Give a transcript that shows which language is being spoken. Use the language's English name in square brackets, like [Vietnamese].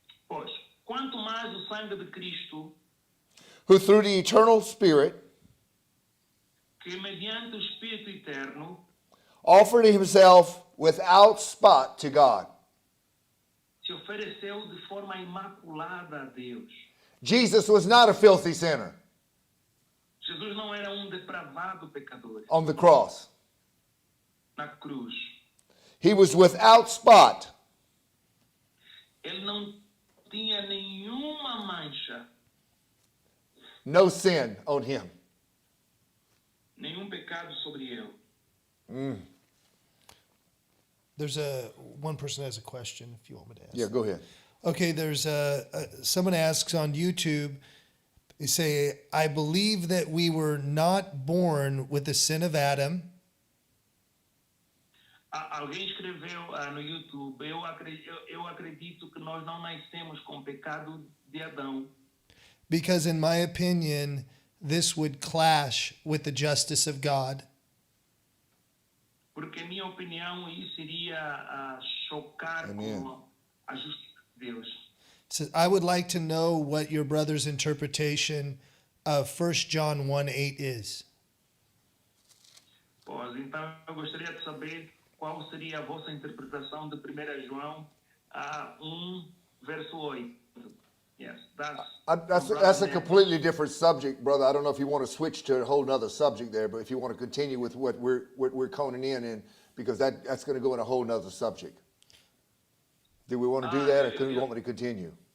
[Portuguese] Pois, quanto mais o sangue de Cristo, [English] Who through the eternal Spirit [Portuguese] que mediante o Espírito Eterno [English] offered himself without spot to God. [Portuguese] se ofereceu de forma imaculada a Deus. [English] Jesus was not a filthy sinner [Portuguese] Jesus não era depravado pecador [English] on the cross. [Portuguese] na cruz. [English] He was without spot. [Portuguese] Ele não tinha nenhuma mancha, [English] No sin on him. [Portuguese] nenhum pecado sobre ele. [English] There's one person has a question if you want me to ask. Yeah, go ahead. Okay, there's someone asks on YouTube, they say, I believe that we were not born with the sin of Adam, [Portuguese] Alguém escreveu no YouTube, eu acredito que nós não nascemos com o pecado de Adão, [English] because in my opinion, this would clash with the justice of God. [Portuguese] porque, em minha opinião, isso iria chocar [English] Amen. [Portuguese] com a justiça de Deus. [English] So I would like to know what your brother's interpretation of 1 John 1:8 is. [Portuguese] Pois, então, eu gostaria de saber qual seria a vossa interpretação de 1 João 1, verso 8. [English] Yes, That's a completely different subject, brother. I don't know if you want to switch to a whole nother subject there, but if you want to continue with what we're coning in, because that's going to go in a whole nother subject. Do we want to do that, or do we want me to continue?